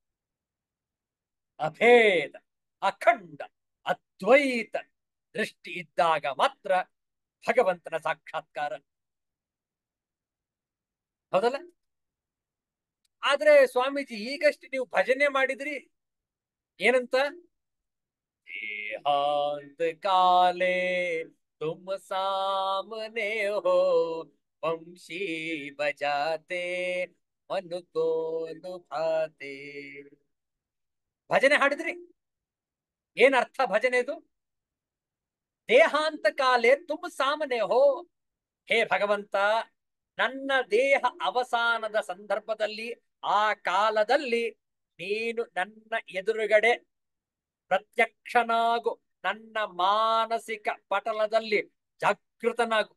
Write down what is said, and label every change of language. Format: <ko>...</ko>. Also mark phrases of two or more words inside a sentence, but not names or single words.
<kn>ಅಭೇದ, ಅಖಂಡ, ಅದ್ವೈತ ದೃಷ್ಟಿ ಇದ್ದಾಗ ಮಾತ್ರ ಭಗವಂತನ ಸಾಕ್ಷಾತ್ಕಾರ. ಹೌದಲ್ಲ? ಆದ್ರೆ ಸ್ವಾಮೀಜಿ ಈಗಷ್ಟು ನೀವು ಭಜನೆ ಮಾಡಿದ್ರಿ, ಏನಂತ?</kn> <hi>देहांत काले तुम सामने हो, वंशी बजाते मन को लुभाते.</hi> <kn>ಭಜನೆ ಹಾಡಿದ್ರಿ, ಏನ್ ಅರ್ಥ ಭಜನೆದು?</kn> <hi>देहांत काले तुम सामने हो,</hi> <kn>ಹೇ ಭಗವಂತ, ನನ್ನ ದೇಹ ಅವಸಾನದ ಸಂದರ್ಭದಲ್ಲಿ, ಆ ಕಾಲದಲ್ಲಿ ನೀನು ನನ್ನ ಎದುರುಗಡೆ ಪ್ರತ್ಯಕ್ಷನಾಗು, ನನ್ನ ಮಾನಸಿಕ ಪಟಲದಲ್ಲಿ ಜಾಗೃತನಾಗು.</kn>